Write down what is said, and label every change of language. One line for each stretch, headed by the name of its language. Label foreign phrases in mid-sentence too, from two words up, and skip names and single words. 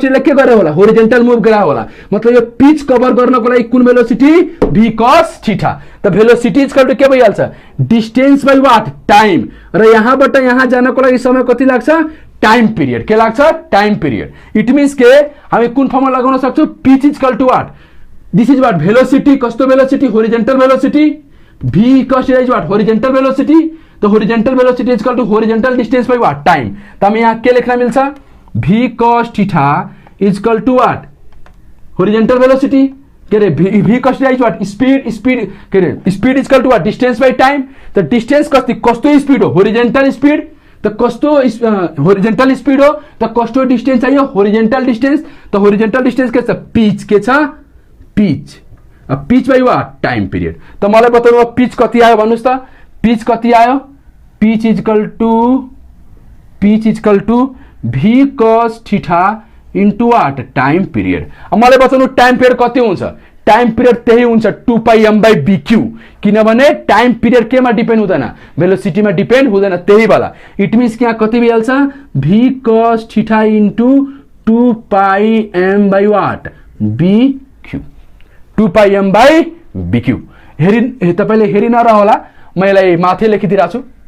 Nepali: थीटाले के गरे होला
English: horizontal move
Nepali: गरा होला मतलब यो
English: pitch cover
Nepali: गर्नको लागि कुन
English: velocity v cos theta
Nepali: त
English: velocity equal to
Nepali: के भइहाल्छ
English: distance by what time
Nepali: र यहाँबाट यहाँ जानको लागि समय कति लाग्छ
English: time period
Nepali: के लाग्छ
English: time period it means
Nepali: के हामी कुन फर्मुला लगाउन सक्छौं
English: pitch equal to what this is what velocity कस्तो velocity horizontal velocity v cos theta is what horizontal भेलोसिटी तो horizontal velocity is equal to horizontal distance by what time
Hindi: तो हमें यहाँ क्या लिखना मिलता
English: v cos theta is equal to what horizontal velocity
Nepali: के रे
English: v cos theta is what speed
Nepali: के रे
English: speed is equal to what distance by time तो डिस्टेंस कस्तो स्पीड हो horizontal speed तो कस्तो horizontal speed हो तो कस्तो डिस्टेंस चाहिए horizontal distance तो horizontal distance
Nepali: के छ पिच के छ
English: pitch pitch by what time period तो
Nepali: मलाई बताउनु पिच कति आयो भन्नुस् त पिच कति आयो
English: pitch is equal to v cos theta into what time period
Nepali: मलाई बताउनु
English: time period
Nepali: कति हुन्छ
English: time period
Nepali: त्यही हुन्छ
English: 2 pi m by bq
Nepali: किनभने
English: time period
Nepali: केमा डिपेन्ड हुँदैन भेलोसिटीमा डिपेन्ड हुँदैन त्यही वाला
English: it means
Nepali: के यहाँ कति भइहाल्छ
English: v cos theta into 2 pi m by what bq 2 pi m by bq
Nepali: हेरि तपाईले हेरि नरह होला मैले माथि लेखिदिराछु